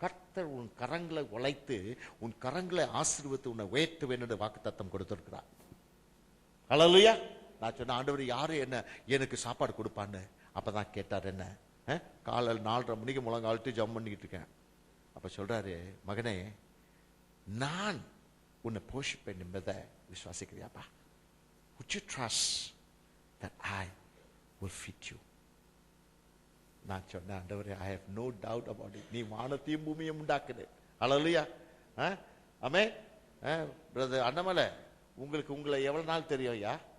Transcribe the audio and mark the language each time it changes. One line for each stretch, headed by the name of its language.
Tamil: கர்த்தர் உன் கரங்களை உழைத்து உன் கரங்களை ஆசீர்வதித்து உன்னை உயர்த்துவேன் என்று வாக்குத்தத்தம் கொடுத்திருக்கிறார். ஹல்லேலூயா. நான் சொன்ன ஆண்டவர் யாரு என்ன எனக்கு சாப்பாடு கொடுப்பான்னு அப்பதான் கேட்டார். என்ன காலையில் 4:30 மணிக்கு முழங்காலிட்டு ஜெபம் பண்ணிக்கிட்டு இருக்கேன். அப்ப சொல்றாரு, மகனே நான் உன்னை போஷிப்பேன் என்பதை விசுவாசிக்கிறியாப்பா?
English: Would you trust that I will feed you?
Tamil: நான் சொன்னேன், ஆண்டவரே
English: I have no doubt about it.
Tamil: நீ வானத்தையும் பூமியும் உண்டாக்குது. ஹல்லேலூயா. ஆமென். பிரதர் அண்ணாமலை, உங்களுக்கு உங்களை எவ்வளவு நாள் தெரியும் ஐயா?